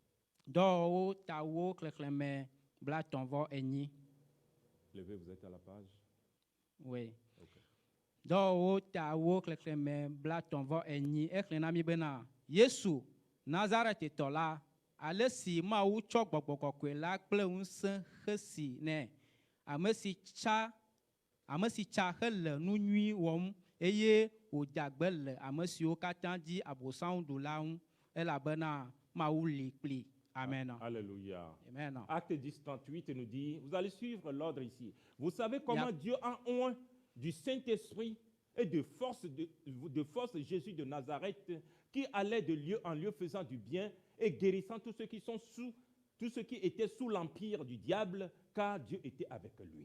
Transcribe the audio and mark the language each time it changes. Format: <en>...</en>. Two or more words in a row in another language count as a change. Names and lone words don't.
<fr>Levez, vous êtes à la page? Oui. Okay.</fr> <ee>Yesu Nazareth tola ale si Mawu tsɔ gbɔgbɔ kɔkɔe la kple ŋusẽ hesi nɛ ame si tsa hele nu nyui wɔm eye wòde agbe le ame siwo katã dzi Abosam ɖu la ŋu elabena Mawu li kpli.</ee> <fr>Amen. Alléluia. Amen. Acte 10:38 nous dit, vous allez suivre l'ordre ici. Vous savez comment Dieu a oint du Saint-Esprit et de force Jésus de Nazareth qui allait de lieu en lieu faisant du bien et guérissant tous ceux qui étaient sous l'empire du diable, car Dieu était avec lui.</fr>